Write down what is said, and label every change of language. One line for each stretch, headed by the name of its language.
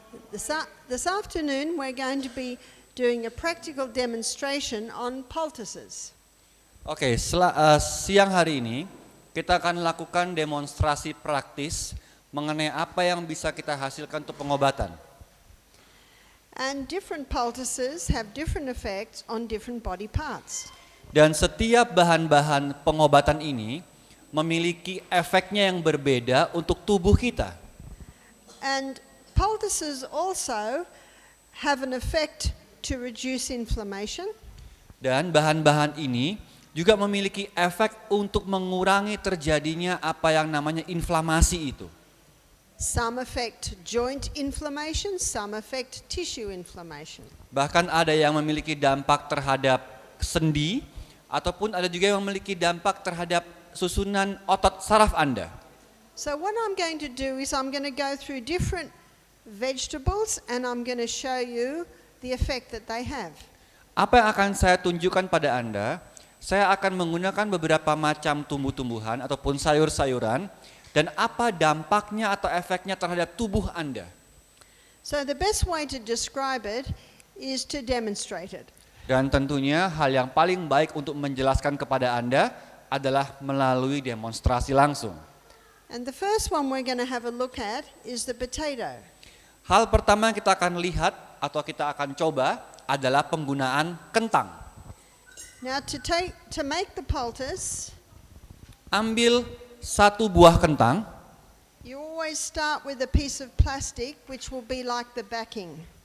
English: This afternoon, we're going to be doing a practical demonstration on poultices.
Indonesian: Oke, siang hari ini kita akan lakukan demonstrasi praktis mengenai apa yang bisa kita hasilkan untuk pengobatan.
English: And different poultices have different effects on different body parts.
Indonesian: Dan setiap bahan-bahan pengobatan ini memiliki efeknya yang berbeda untuk tubuh kita.
English: And poultices also have an effect to reduce inflammation.
Indonesian: Dan bahan-bahan ini juga memiliki efek untuk mengurangi terjadinya apa yang namanya inflamasi itu.
English: Some affect joint inflammation, some affect tissue inflammation.
Indonesian: Bahkan ada yang memiliki dampak terhadap sendi, ataupun ada juga yang memiliki dampak terhadap susunan otot saraf Anda.
English: So what I'm going to do is I'm going to go through different vegetables and I'm going to show you the effect that they have.
Indonesian: Apa yang akan saya tunjukkan pada Anda? Saya akan menggunakan beberapa macam tumbuh-tumbuhan ataupun sayur-sayuran dan apa dampaknya atau efeknya terhadap tubuh Anda.
English: So the best way to describe it is to demonstrate it.
Indonesian: Dan tentunya hal yang paling baik untuk menjelaskan kepada Anda adalah melalui demonstrasi langsung.
English: And the first one we're going to have a look at is the potato.
Indonesian: Hal pertama yang kita akan lihat atau kita akan coba adalah penggunaan kentang.
English: Now to make the poultice,
Indonesian: Ambil satu buah kentang.
English: you always start with a piece of plastic which will be like the backing.